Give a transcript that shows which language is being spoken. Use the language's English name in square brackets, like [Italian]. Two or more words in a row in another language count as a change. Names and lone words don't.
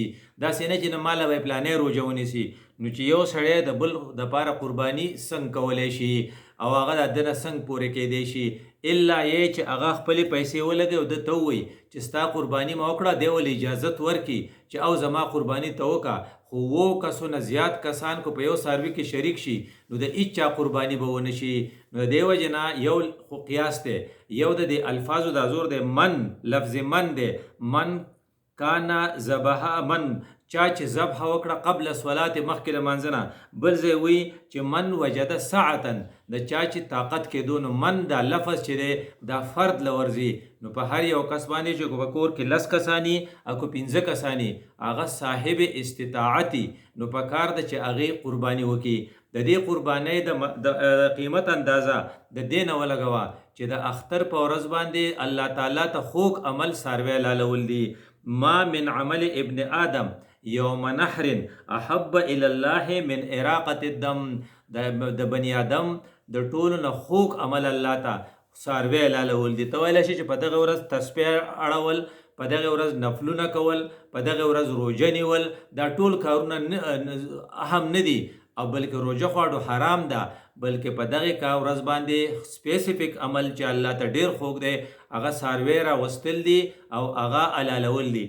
[Pashto] داسې نه چې نه ماله به پلانې روجه ونیسي. نو چې یو سړی د بل دپاره قرباني څنګه کولی شي او هغه د ده نه څنګه پورې کیدی شي، الا یې چې هغه خپلې پیسې ولګوي او ده ته ووایي چې ستا قرباني ما وکړه، دی ولې اجازت ورکړي چې او زما قرباني ته وکړه. خو 7 کسونه زیات کسان کو په یو څاروي کې شریک شي نو د هیچا قرباني به ونه شي. نو د دې وجې نه یو خو قیاس دی، یو د دې الفاظو دا زور دی، من لفظ من دی، [Arabic] من کانا ذبح، [Pashto] من چا چې ذبح وکړه [Arabic] قبل صلات [Pashto] مخکې د مانځه نه. بل ځای وایي چې [Arabic] من وجد ساعتا، [Pashto] د چا چې طاقت کېدو. نو من دا لفظ چې دی دا فرد له ورځي. نو په هر یو کس باندې چې په کور کې 10 کسانی او که 15 کسانی هغه صاحب استطاعتي، نو په کار ده چې هغې قرباني وکړي. د دې قربانۍ د قیمت اندازه د دې نه ولګوه چې د اختر په ورځ باندې الله تعالی ته خوږ عمل څاروی لالول دي. [Arabic] ما من عمل ابن آدم یوم نحر احب الى الله من اراقة الدم. [Pashto] د بنی آدم د ټولو نه خوږ عمل الله ته څاروی لالول دي. ته ویلی شي چې په دغه ورځ تسبیح اړول، په دغه ورځ نفلونه کول، په دغه ورځ روژه نیول، دا ټول کارونه اهم نه دي، او بلکې روژه خواړو حرام ده، بلکې په دغه ورځ باندې سپیسیفیک عمل چې الله ته ډیر خوږ دی هغه څاروی راوستل دي او هغه حلالول دي.